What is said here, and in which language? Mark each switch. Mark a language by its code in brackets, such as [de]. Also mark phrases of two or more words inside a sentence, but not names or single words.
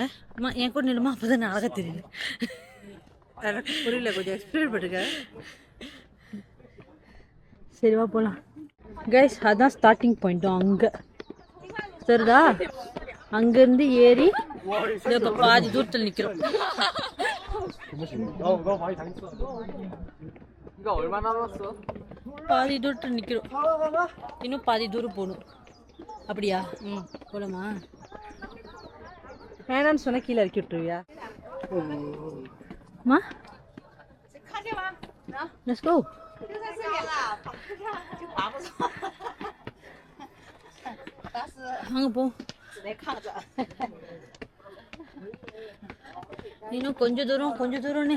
[ta] என் கூட நிலுமா அப்போதான் நான் அழகா தெரியுது. எனக்கு புரியல, கொஞ்சம் எக்ஸ்பிளைன் பண்ணுங்க. சரிவா போகலாம் கைஸ். அதான் [en] starting pointum [ta] அங்கே சரிதா. அங்கேருந்து ஏறி இப்போ பாதி தூரத்தில் நிற்கிறோம். [ko] 너 많이 당했어. 이거 얼마 남았어? [ta] பாதி தூரத்தில் நிற்கிறோம். இன்னும் பாதி தூரம் போகணும். அப்படியா? போகலாமா? வேணான்னு சொன்னால் கீழே இறக்கி விட்டுருவியா? அம்மா [en] let's go. [ta] வாங்க போ. இன்னும் கொஞ்சம் தூரம்னே.